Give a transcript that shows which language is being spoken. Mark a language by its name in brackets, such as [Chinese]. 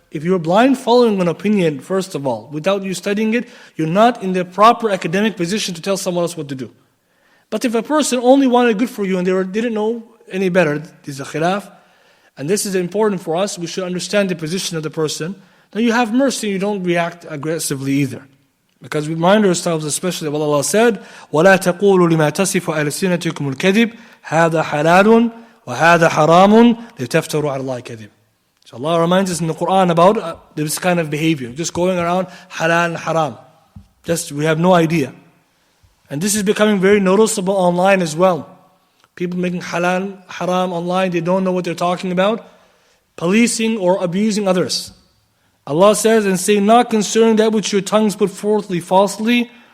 [English] If you're blind following an opinion, first of all, without you studying it, you're not in the proper academic position to tell someone else what to do. But if a person only wanted good for you and they didn't know any better, this is a khilaf, and this is important for us, we should understand the position of the person, then you have mercy, you don't react aggressively either. [Arabic] Because we remind ourselves, especially what Allah said, وَلَا تَقُولُوا لِمَا تَصِفُ أَلْسِنَتُكُمُ الْكَذِبِ هَذَا حَلَالٌ وَهَذَا حَرَامٌ لِتَفْتَرُوا عَلَى اللَّهِ كَذِبٍ. [English] So Allah reminds us in the Quran about this kind of behavior, just going around halal and haram. We have no idea. And this is becoming very noticeable online as well. People making halal, haram online, they don't know what they're talking about. Policing or abusing others. Allah says, and say not concerning that which your tongues put forthly falsely.